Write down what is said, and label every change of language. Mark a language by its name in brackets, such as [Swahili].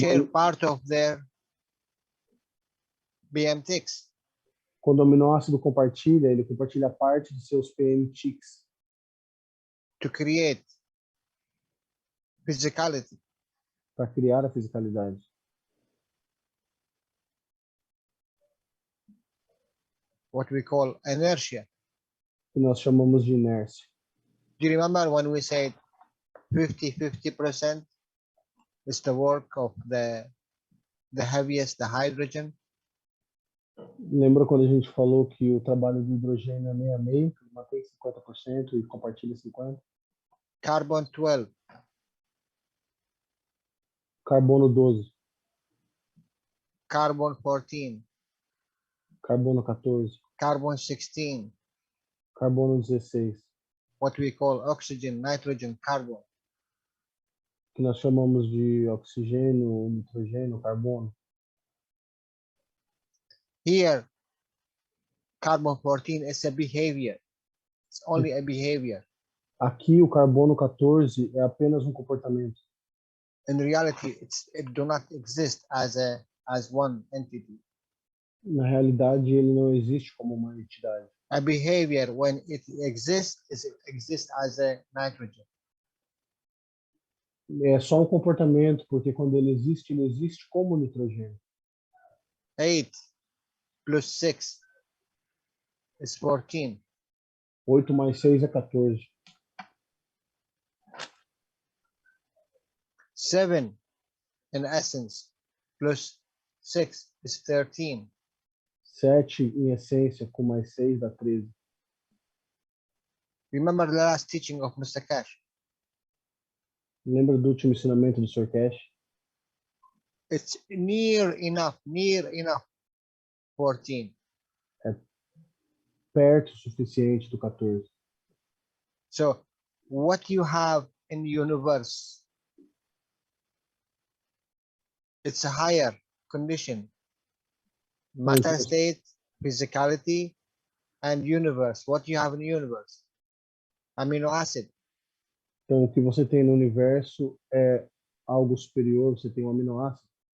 [English] share part of their BMTX. [Portuguese] Quando o aminoácido compartilha, ele compartilha parte dos seus PMTX [English] To create physicality. [Portuguese] para criar a fisicalidade. [English] What we call inertia. [Portuguese] Que nós chamamos de inércia. [English] Do you remember when we said 50% is the work of the heaviest, the hydrogen? [Portuguese] Lembra quando a gente falou que o trabalho do hidrogênio é meio a meio, que ele mantém 50% e compartilha 50%? [English] Carbon 12, [Portuguese] Carbono 12, [English] carbon 14, [Portuguese] carbono 14, [English] carbon 16, [Portuguese] carbono 16, [English] what we call oxygen, nitrogen, carbon. [Portuguese] que nós chamamos de oxigênio, nitrogênio, carbono. [English] Here, carbon 14 is a behavior. It's only a behavior. [Portuguese] Aqui o carbono 14 é apenas um comportamento. [English] In reality, it do not exist as one entity. [Portuguese] Na realidade, ele não existe como uma entidade. [English] A behavior, when it exists, it exists as a nitrogen. [Portuguese] É só um comportamento, porque quando ele existe como nitrogênio. [English] 8 plus 6 is 14. [Portuguese] 8 mais 6 é 14. [English] 7 in essence plus 6 is 13. [Portuguese] 7 em essência com mais 6 dá 13. [English] Remember the last teaching of Mr. Cash? [Portuguese] Lembra do último ensinamento do Sr. Cash? [English] It's near enough 14. [Portuguese] Perto o suficiente do 14. [English] So what you have in the universe, it's a higher condition. Matter Yes. state, physicality, and universe. What you have in the universe? Amino acid. [Portuguese] Então, o que você tem no universo é algo superior, você tem um aminoácido.